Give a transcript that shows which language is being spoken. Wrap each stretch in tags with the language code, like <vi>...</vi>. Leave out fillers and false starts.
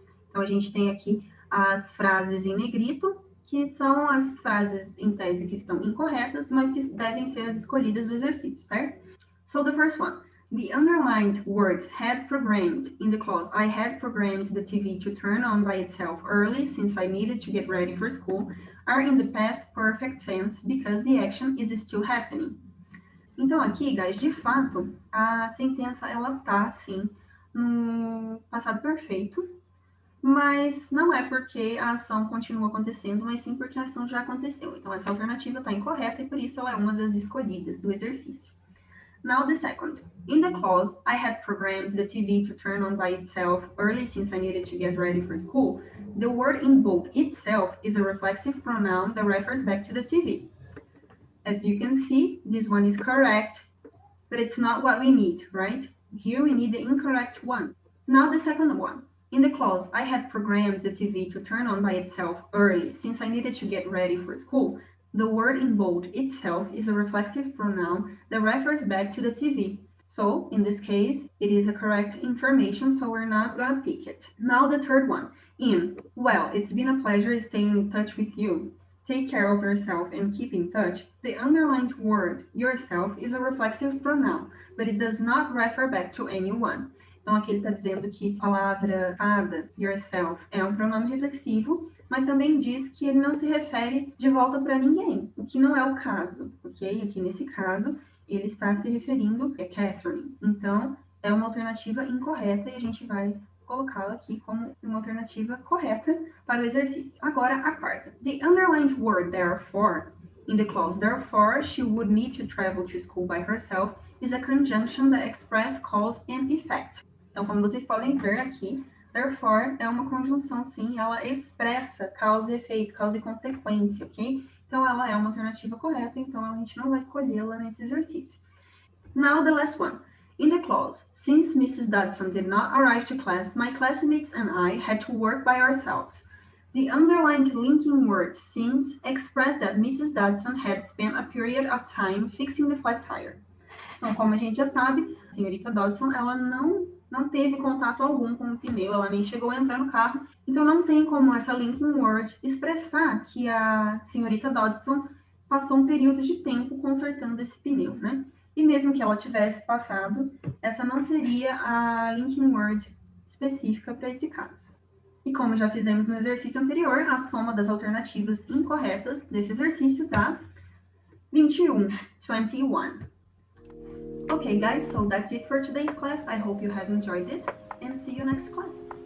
<pt>Então, a gente tem aqui as frases em negrito, que são as frases em tese que estão incorretas, mas que devem ser as escolhidas do exercício, certo?</pt> <en>So the first one, the underlined words had programmed in the clause, I had programmed the TV to turn on by itself early since I needed to get ready for school, are in the past perfect tense because the action is still happening.</en> <pt>Então aqui, guys, de fato, a sentença ela tá assim no passado perfeito, mas não é porque a ação continua acontecendo, mas sim porque a ação já aconteceu. Então, essa alternativa está incorreta e por isso ela é uma das escolhidas do exercício.</pt> <en>Now the second. In the clause, I had programmed the TV to turn on by itself early since I needed to get ready for school, the word in bold itself is a reflexive pronoun that refers back to the TV. As you can see, this one is correct, but it's not what we need, right? Here we need the incorrect one. Now the second one. In the clause, I had programmed the TV to turn on by itself early since I needed to get ready for school, the word in bold itself is a reflexive pronoun that refers back to the TV. So, in this case, it is a correct information, so we're not gonna pick it. Now the third one. In, well, it's been a pleasure staying in touch with you. Take care of yourself and keep in touch. The underlined word, yourself, is a reflexive pronoun, but it does not refer back to anyone.</en> <pt>Então, aqui ele está dizendo que a palavra cada, yourself, é um pronome reflexivo, mas também diz que ele não se refere de volta para ninguém, o que não é o caso, ok? Aqui nesse caso, ele está se referindo a Catherine. Então, é uma alternativa incorreta e a gente vai colocá-la aqui como uma alternativa correta para o exercício. Agora, a quarta.</pt> <en>The underlined word therefore in the clause therefore she would need to travel to school by herself is a conjunction that expresses cause and effect.</en> <pt>Então, como vocês podem ver aqui, therefore é uma conjunção, sim, ela expressa causa e efeito, causa e consequência, ok? Então, ela é uma alternativa correta, então a gente não vai escolhê-la nesse exercício.</pt> <en>Now the last one. In the clause, since Mrs. Dodson did not arrive to class, my classmates and I had to work by ourselves. The underlined linking word since expressed that Mrs. Dodson had spent a period of time fixing the flat tire.</en> <pt>Então, como a gente já sabe, a senhorita Dodson, ela não teve contato algum com o pneu, ela nem chegou a entrar no carro, então não tem como essa linking word expressar que a senhorita Dodson passou um período de tempo consertando esse pneu, né? E mesmo que ela tivesse passado, essa não seria a linking word específica para esse caso. E como já fizemos no exercício anterior, a soma das alternativas incorretas desse exercício dá 21.</pt> <en>Okay, guys, so that's it for today's class. I hope you have enjoyed it, and see you next class.</en>